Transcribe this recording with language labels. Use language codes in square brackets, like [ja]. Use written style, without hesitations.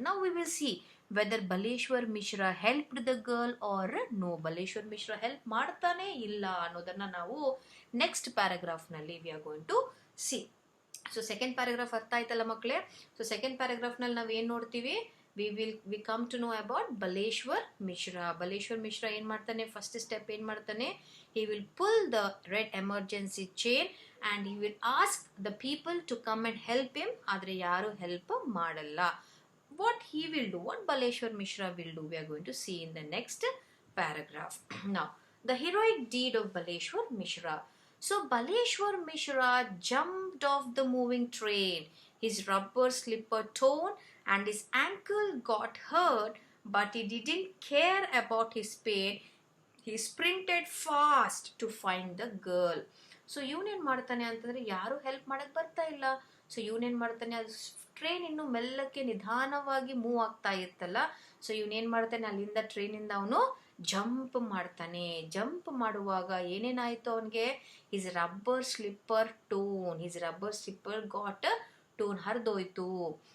[en] Now we will see whether Baleshwar Mishra helped the girl or no. [kn] Baleshwar Mishra help ಮಾಡ್ತಾನೆ ಇಲ್ಲ ಅನ್ನೋದನ್ನ ನಾವು next paragraph ನಲ್ಲಿ [en] we are going to see. [kn] So second paragraph ಅರ್ಥ ಆಯ್ತಲ್ಲ ಮಕ್ಕಳೇ? So second paragraph ನಲ್ಲಿ ನಾವು ಏನ್ ನೋಡ್ತೀವಿ, [en] we come to know about Baleshwar Mishra. [kn] Baleshwar Mishra ಏನ್ ಮಾಡ್ತಾನೆ, [en] First step ಏನ್ ಮಾಡ್ತಾನೆ, he will pull the red emergency chain and he will ask the people to come and help him. [kn] ಆದ್ರೆ ಯಾರು ಹೆಲ್ಪ್ ಮಾಡಲ್ಲ. [en] What he will do, what Baleshwar Mishra will do, we are going to see in the next paragraph. Now, the heroic deed of Baleshwar Mishra. So Baleshwar Mishra jumped off the moving train. His rubber slipper torn and his ankle got hurt, but he didn't care about his pain. He sprinted fast to find the girl. [kn] So ಇವನೇನ್ ಮಾಡ್ತಾನೆ ಅಂತಂದ್ರೆ, ಯಾರು help ಮಾಡಕ್ ಬರ್ತಾ ಇಲ್ಲ. So ಇವನೇನ್ ಮಾಡ್ತಾನೆ, ಅದು train ಇನ್ನು ಮೆಲ್ಲಕ್ಕೆ ನಿಧಾನವಾಗಿ ಮೂವ್ ಆಗ್ತಾ ಇತ್ತಲ್ಲ. ಸೊ ಇವನೇನ್ ಮಾಡ್ತಾನೆ, ಅಲ್ಲಿಂದ ಟ್ರೈನಿಂದ ಅವನು ಜಂಪ್ ಮಾಡ್ತಾನೆ. ಜಂಪ್ ಮಾಡುವಾಗ ಏನೇನಾಯ್ತು ಅವನಿಗೆ, [en] his rubber slipper got torn, [kn] ಹರಿದೋಯ್ತು.